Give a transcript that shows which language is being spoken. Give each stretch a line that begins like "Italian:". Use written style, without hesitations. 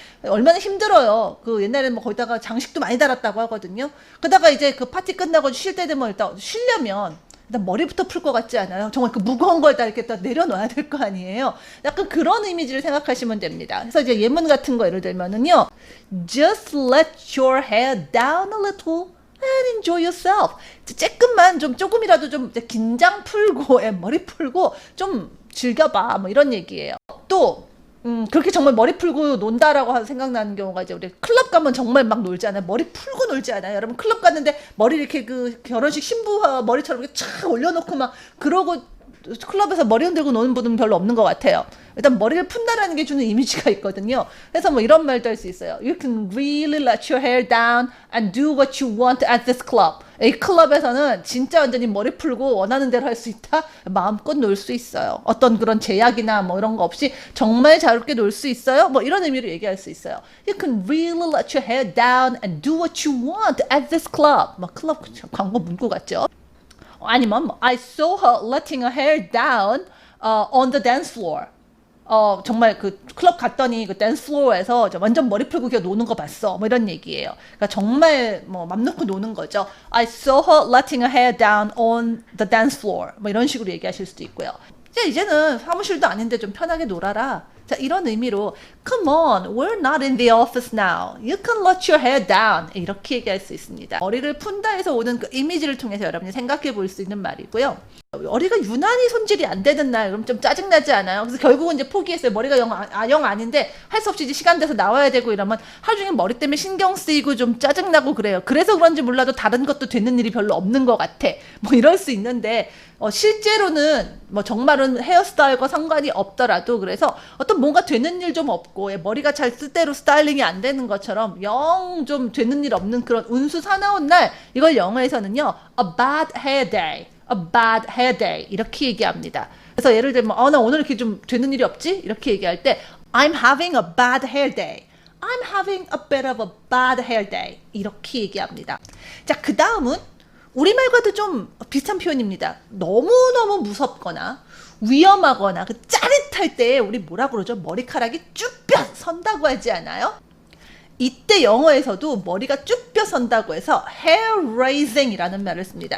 Korean: 얼마나 힘들어요. 그 옛날에는 거기다가 장식도 많이 달았다고 하거든요. 그러다가 이제 그 파티 끝나고 쉴 때 되면 일단 쉬려면 일단 머리부터 풀 것 같지 않아요? 정말 그 무거운 걸 다 이렇게 다 내려놔야 될 거 아니에요? 약간 그런 이미지를 생각하시면 됩니다. 그래서 이제 예문 같은 거 예를 들면은요.
English: Just let your hair down a little and enjoy yourself.
Korean: 조금만 조금이라도 좀 긴장 풀고 머리 풀고 좀 즐겨봐 이런 얘기예요. 또 그렇게 정말 머리 풀고 논다라고 생각나는 경우가 이제 우리 클럽 가면 정말 막 놀지 않아요? 머리 풀고 놀지 않아요? 여러분 클럽 갔는데 머리 이렇게 그 결혼식 신부 머리처럼 이렇게 쫙 올려놓고 막 그러고 클럽에서 머리 흔들고 노는 분은 별로 없는 것 같아요. 일단 머리를 푼다라는 게 주는 이미지가 있거든요. 그래서 이런 말도 할 수 있어요.
English: You can really let your hair down and do what you want at this club.
Korean: 이 클럽에서는 진짜 완전히 머리 풀고 원하는 대로 할 수 있다. 마음껏 놀 수 있어요. 어떤 그런 제약이나 이런 거 없이 정말 자유롭게 놀 수 있어요. 이런 의미로 얘기할 수 있어요.
English: You can really let your hair down and do what you want at this club.
Korean: 클럽 광고 문구 같죠? 아니면
English: I saw her letting her hair down on the dance floor.
Korean: 정말 그 클럽 갔더니 그 댄스 플로어에서 완전 머리 풀고 그냥 노는 거 봤어. 이런 얘기예요. 그러니까 정말 맘 놓고 노는 거죠.
English: I saw her letting her hair down on the dance floor.
Korean: 이런 식으로 얘기하실 수도 있고요. 이제는 사무실도 아닌데 좀 편하게 놀아라. 자, 이런 의미로
English: Come on, we're not in the office now. You can let your hair down.
Korean: 이렇게 얘기할 수 있습니다. 머리를 푼다 해서 오는 그 이미지를 통해서 여러분이 생각해 볼 수 있는 말이고요. 머리가 유난히 손질이 안 되는 날, 그럼 좀 짜증나지 않아요? 그래서 결국은 이제 포기했어요. 머리가 영 아닌데 할 수 없이 이제 시간 돼서 나와야 되고 이러면 하루 종일 머리 때문에 신경 쓰이고 좀 짜증나고 그래요. 그래서 그런지 몰라도 다른 것도 되는 일이 별로 없는 것 같아. 뭐 이럴 수 있는데 실제로는 뭐 정말은 헤어스타일과 상관이 없더라도 그래서 어떤 뭔가 되는 일 좀 없고 머리가 잘 뜻대로 스타일링이 안 되는 것처럼 영 좀 되는 일 없는 그런 운수 사나운 날, 이걸 영어에서는요
English: a bad hair day, a bad hair day
Korean: 이렇게 얘기합니다. 그래서 예를 들면 나 오늘 이렇게 좀 되는 일이 없지? 이렇게 얘기할 때 I'm having a bad hair day. I'm having a bit of a bad hair day. 이렇게 얘기합니다. 자, 그 다음은 우리말과도 좀 비슷한 표현입니다. 너무너무 무섭거나 위험하거나 그 짜릿할 때 우리 뭐라 그러죠? 머리카락이 쭈뼛 선다고 하지 않아요? 이때 영어에서도 머리가 쭈뼛 선다고 해서 hair raising이라는 말을 씁니다.